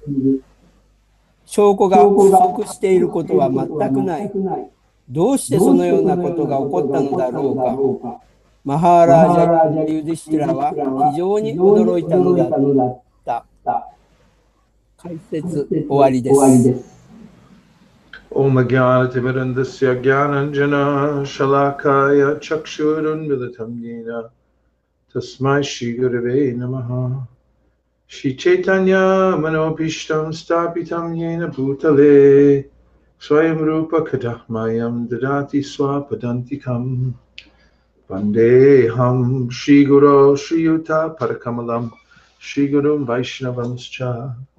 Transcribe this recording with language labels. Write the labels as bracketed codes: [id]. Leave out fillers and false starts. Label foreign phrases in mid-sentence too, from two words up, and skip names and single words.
[ja] 証拠が不足していることは全くない。どうしてそのようなことが起こったのだろうか。マハーラージャ・ユディシュティラは非常に驚いたのだった。解説終わりです。 [sa] Om Ajnana-timirandasya Jnananjana Shalakaya Chakshurunmilitam Yena Tasmai Shri Gurave Namaha Shri Chaitanya Manobhishtam Stapitam Yena Bhutale Swayam Rupa Kadahmayam Dadati Swapadantikam Vandeham Shri Guru Shri Yuta Parakamalam Shri Gurum Vaishnavamscha